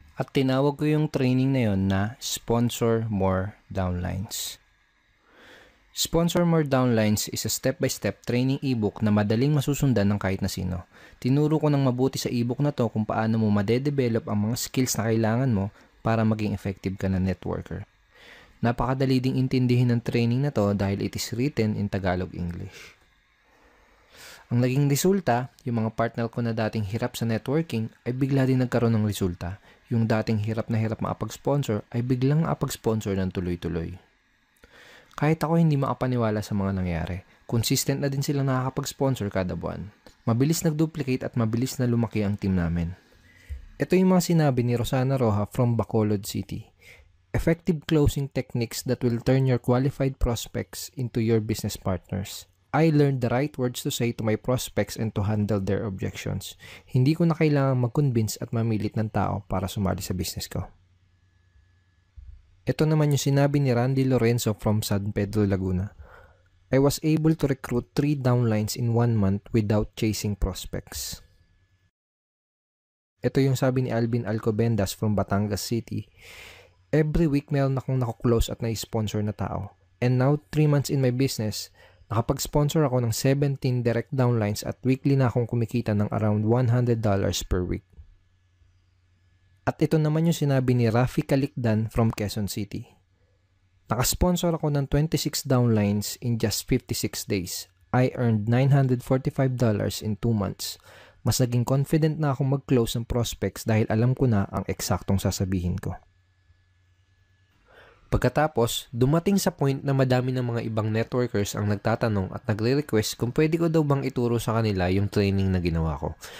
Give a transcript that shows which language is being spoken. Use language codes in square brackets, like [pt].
[tl] At tinawag ko yung training na yon na Sponsor More Downlines. [en] Sponsor More Downlines is a step-by-step training ebook [tl] na madaling masusundan ng kahit na sino. Tinuro ko ng mabuti sa ebook na to kung paano mo madedevelop ang mga skills na kailangan mo para maging effective ka na networker. Napakadali ding intindihin ng training na to dahil [en] it is written in Tagalog English. [tl] Ang naging resulta, yung mga partner ko na dating hirap sa networking ay bigla din nagkaroon ng resulta. Yung dating hirap na hirap makapag-sponsor ay biglang makapag-sponsor ng tuloy-tuloy. Kahit ako hindi makapaniwala sa mga nangyari, consistent na din silang nakakapag-sponsor kada buwan. Mabilis nag-duplicate at mabilis na lumaki ang team namin. Ito yung mga sinabi ni Rosana Roja from Bacolod City. [en] Effective closing techniques that will turn your qualified prospects into your business partners. I learned the right words to say to my prospects and to handle their objections. [tl] Hindi ko na kailangang mag-convince at mamilit ng tao para sumali sa business ko. Ito naman yung sinabi ni Randy Lorenzo from San Pedro, Laguna. [en] I was able to recruit 3 downlines in 1 month without chasing prospects. [tl] Ito yung sabi ni Alvin Alcobendas from Batangas City. Every week meron akong nakuklose at na-sponsor na tao. [en] And now, 3 months in my business, [tl] nakapag-sponsor ako ng 17 direct downlines at weekly na akong kumikita ng around $100 per week. At ito naman yung sinabi ni Rafi Calicdan from Quezon City. Nakasponsor ako ng 26 downlines [en] in just 56 days. I earned $945 in 2 months. [tl] Mas naging confident na akong mag-close ng prospects dahil alam ko na ang eksaktong sasabihin ko. Pagkatapos, dumating sa point na madami ng mga ibang networkers ang nagtatanong at nagre-request kung pwede ko daw bang ituro sa kanila yung training na ginawa ko.